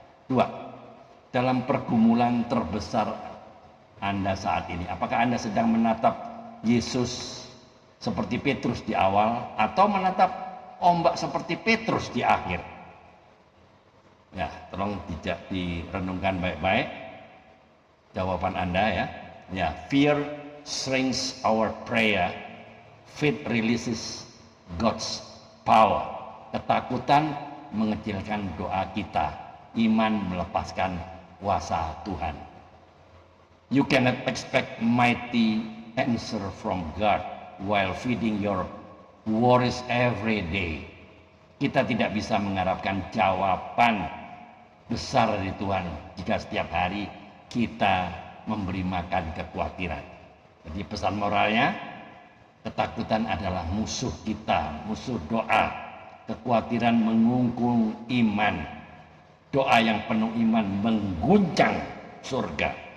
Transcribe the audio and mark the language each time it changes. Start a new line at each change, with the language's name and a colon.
Indonesian: 2, dalam pergumulan terbesar Anda saat ini, apakah Anda sedang menatap Yesus seperti Petrus di awal, atau menatap ombak seperti Petrus di akhir? Ya, tolong tidak direnungkan baik-baik jawaban Anda ya.
English: Ya, fear shrinks our prayer, faith releases God's power.
Indonesian: Ketakutan mengecilkan doa kita, iman melepaskan kuasa Tuhan.
English: You cannot expect mighty answer from God while feeding your worries every day.
Indonesian: Kita tidak bisa mengharapkan jawaban besar dari Tuhan jika setiap hari kita memberi makan kekhawatiran. Jadi pesan moralnya, ketakutan adalah musuh kita, musuh doa. Kekhawatiran mengungkung iman. Doa yang penuh iman mengguncang surga.